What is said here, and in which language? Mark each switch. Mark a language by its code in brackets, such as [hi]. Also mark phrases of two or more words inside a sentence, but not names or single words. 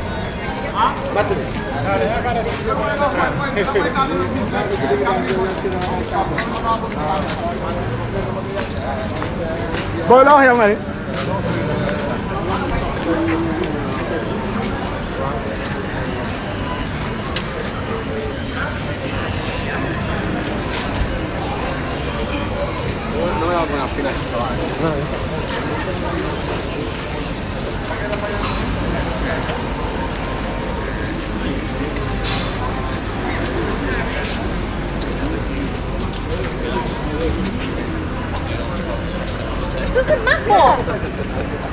[id] Masuk. Boleh yang mana? [es] No me va con la fila, chaval. [en] It doesn't matter.